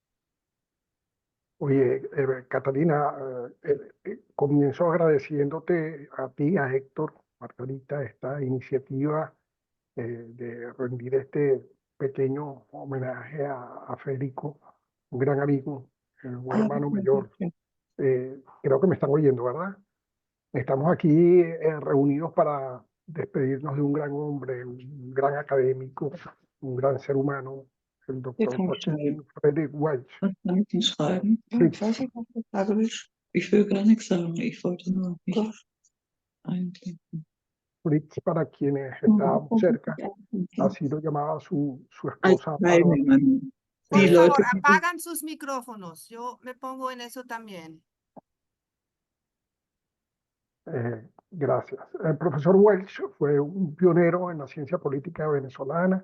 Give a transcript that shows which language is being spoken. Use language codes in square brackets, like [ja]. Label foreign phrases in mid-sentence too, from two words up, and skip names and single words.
[es] Oye, Catalina, comienzo agradeciéndote a ti, a Héctor, Margarita, esta iniciativa de rendir este pequeño homenaje a Federico, un gran amigo, un hermano mayor. Creo que me están oyendo, ¿verdad? Estamos aquí reunidos para despedirnos de un gran hombre, un gran académico, un gran ser humano, el doctor Joaquín Friedrich Welch. [de] Kann ich nicht schreiben? [es] Sí. [de] Ich weiß nicht, was ich sagen will. Ich will gar nichts sagen. Ich wollte nur nicht einklinken. [es] Fritz, para quienes estábamos cerca, así lo llamaba su esposa. Por favor, apagan sus micrófonos. Yo me pongo en eso también. Gracias. El profesor Welch fue un pionero en la ciencia política venezolana.